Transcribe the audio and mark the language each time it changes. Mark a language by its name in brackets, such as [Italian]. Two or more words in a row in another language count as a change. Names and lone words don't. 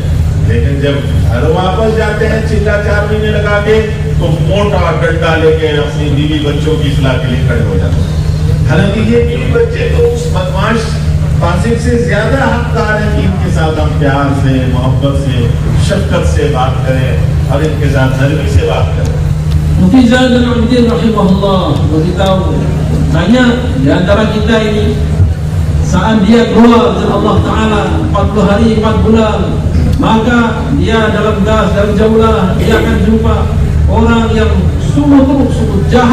[Hindi] लेकिन जब घर वापस जाते हैं चिल्ला 4 महीने लगा के, तो मोटा डंडा लेके अपनी बीवी बच्चों की इस्लाह के लिए खड़े हो जाते हैं। हालांकि ये बीवी बच्चे तो उस बदमाश फासिक से ज्यादा हकदार है कि इनके साथ हम प्यार से, मोहब्बत से, शफकत से बात करें और इनके साथ नरमी से बात करें। [Malay] Mufti Zainal Abidin rahimahullah beritahu banyak di antara kita ini saat dia keluar dari Allah Ta'ala 40 hari 4 bulan, maka dia dalam gas, dalam jaulah dia akan jumpa orang yang sungguh teruk, sungguh jahat.